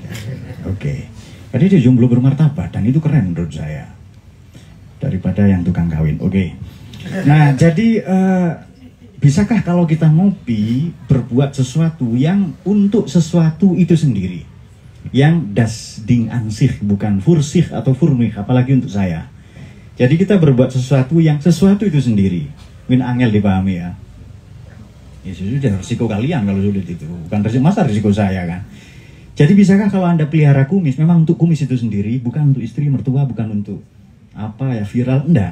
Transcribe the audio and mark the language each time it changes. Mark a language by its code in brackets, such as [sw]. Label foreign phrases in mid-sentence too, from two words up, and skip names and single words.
[id] Oke. Jadi dia jomblo bermartabat dan itu keren menurut saya. Daripada yang tukang kawin. Oke. Nah, jadi bisakah kalau kita ngopi berbuat sesuatu yang untuk sesuatu itu sendiri? [de] Yang das ding an sich, bukan für sich atau für mich, [id] apalagi untuk saya. Jadi kita berbuat sesuatu yang sesuatu itu sendiri. Min angel dipahami ya. Ya sudah, risiko kalian kalau sulit itu. Bukan risiko saya kan. Jadi bisakah kalau Anda pelihara kumis, memang untuk kumis itu sendiri, bukan untuk istri, mertua, bukan untuk viral, enggak.